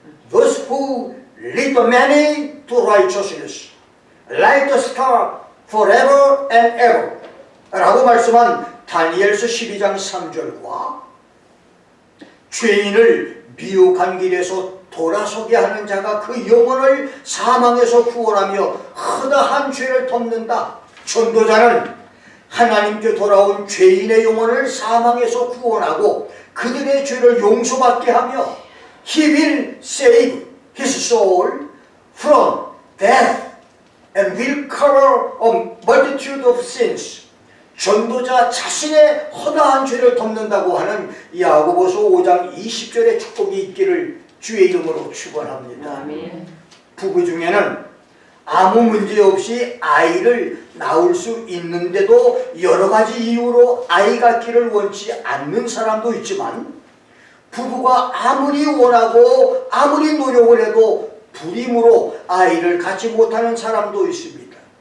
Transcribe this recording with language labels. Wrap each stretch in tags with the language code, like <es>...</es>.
<en>Those who lead the many to righteousness, like the star forever and ever</en> <ko>라고 말씀한 다니엘서 12장 3절과 죄인을 미혹한 길에서 돌아서게 하는 자가 그 영혼을 사망에서 구원하며 허다한 죄를 덮는다. 전도자는 하나님께 돌아온 죄인의 영혼을 사망에서 구원하고 그들의 죄를 용서받게 하며</ko> <en>He will save his soul from death and will cover a multitude of sins.</en> <ko>전도자 자신의 허다한 죄를 덮는다고 하는 야고보서 5장 20절의 축복이 있기를 주의 이름으로 축원합니다. 부부 중에는 아무 문제 없이 아이를 낳을 수 있는데도 여러 가지 이유로 아이 갖기를 원치 않는 사람도 있지만 부부가 아무리 원하고 아무리 노력을 해도 불임으로 아이를 갖지 못하는 사람도 있습니다.</ko>